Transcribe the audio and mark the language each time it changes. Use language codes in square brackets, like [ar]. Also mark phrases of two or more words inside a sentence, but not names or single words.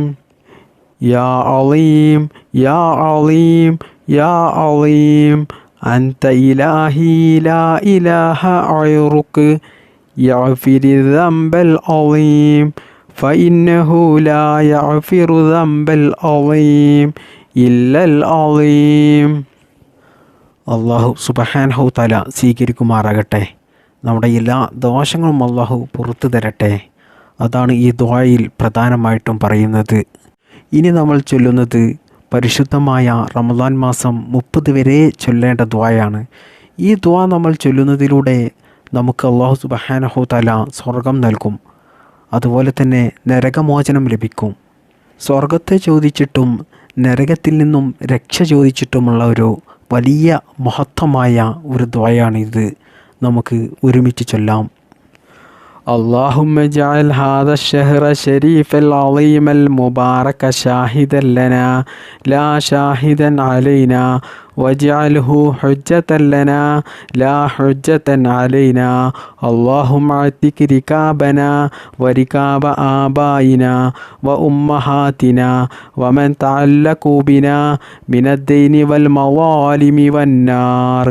[ar] يا عظيم يا عظيم يا عظيم أنت إلهي لا إله غيرك يغفر الذنب العظيم فإنه لا يغفر الذنب العظيم إلا العظيم. الله سبحانه تعالى [ml] സ്വീകരിക്കുമാറാകട്ടെ. നമ്മുടെ എല്ലാ ദോഷങ്ങളും അള്ളാഹു പുറത്തു തരട്ടെ. അതാണ് ഈ ദുആയിൽ പ്രധാനമായിട്ടും പറയുന്നത്. ഇനി നമ്മൾ ചൊല്ലുന്നത് പരിശുദ്ധമായ റമദാൻ മാസം 30 വരെ ചൊല്ലേണ്ട ദുആയാണ്. ഈ ദുആ നമ്മൾ ചൊല്ലുന്നതിലൂടെ നമുക്ക് [ar] الله سبحانه تعالى [ml] സ്വർഗം നൽകും. അതുപോലെ തന്നെ നരകമോചനം ലഭിക്കും. സ്വർഗത്തെ ചോദിച്ചിട്ടും നരകത്തിൽ നിന്നും രക്ഷ ചോദിച്ചിട്ടുമുള്ള ഒരു വലിയ മഹത്വമായ ഒരു ദുആയാണിത്. നമുക്ക് ഒരുമിച്ച് ചൊല്ലാം. [ar] اللهم اجعل هذا الشهر الشريف العظيم المبارك شاهدا لنا لا شاهدا علينا واجعله حجة لنا لا حجة علينا. اللهم اعتق ركابنا وركاب آبائنا وأمهاتنا ومن تعلقوا بنا من الدين والمظالم والنار.